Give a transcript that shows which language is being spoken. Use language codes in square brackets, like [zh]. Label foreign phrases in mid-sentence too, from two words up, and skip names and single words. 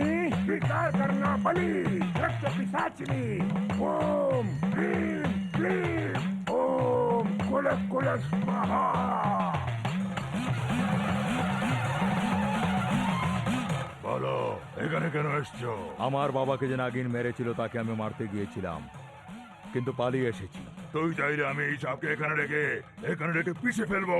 [hi] स्वीकार करना बलि रक्त पिशाचिनी ओम क्लीं क्लीं ओम कुलस कुलस स्वाहा। [bn] বলো, এখানে কেন এসছো? আমার বাবাকে যে নাগিন মেরেছিল তাকে আমি মারতে গিয়েছিলাম, কিন্তু পালিয়ে এসেছি। তুই চাইলে আমি এই সাপকে এখানে রেখে পিষে ফেলবো।